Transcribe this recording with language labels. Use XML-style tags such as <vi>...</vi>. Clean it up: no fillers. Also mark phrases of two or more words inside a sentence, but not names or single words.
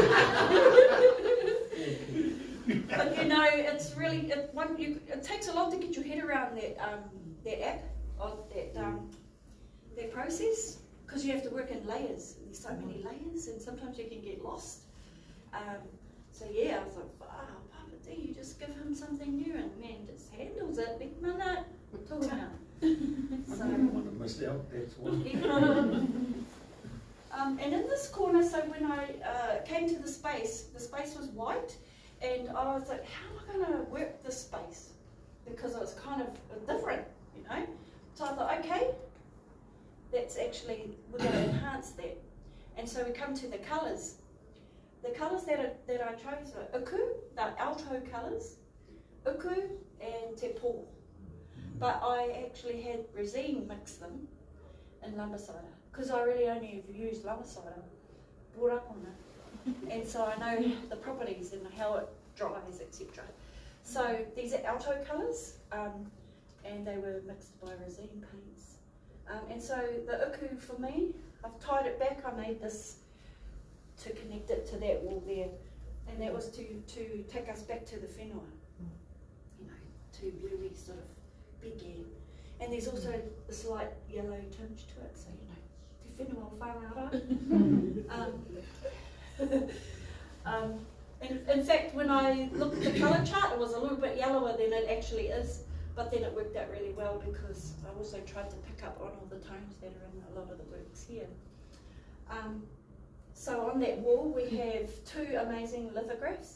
<en>But you know, it's really it takes a lot to get your head around that that app of that process, because you have to work in layers. There's so many layers, and sometimes you can get lost. So yeah, I was like, wow, Papa D, you just give him something new, and man just handles it.</en> <mi>Big mana, tōna.</mi> <en>missed out, that's why. And in this corner, so when I came to the space was white, and I was like, how am I going to work this space? Because it was kind of different, you know. So I thought, okay, that's actually, we're going to enhance that. And so we come to the colours. The colours that I chose are uku, the alto colours, uku and</en> <mi>te pō.</mi> <en>But I actually had resin mix them in lumber cider, because I really only have used lumber cider, brought up on it. And so I know the properties and how it dries, etc. So these are alto colours, and they were mixed by resin paints. And so the uku for me, I've tied it back. I made this to connect it to that wall there, and that was to take us back to the whenua, you know, to where we sort of began. And there's also a slight yellow tinge to it, so you know,</en> <mi>te whenua whangara.</mi> <en>In fact, when I looked at the colour chart, it was a little bit yellower than it actually is, but then it worked out really well because I also tried to pick up on all the tones that are in a lot of the works here. So on that wall we have two amazing lithographs.</en>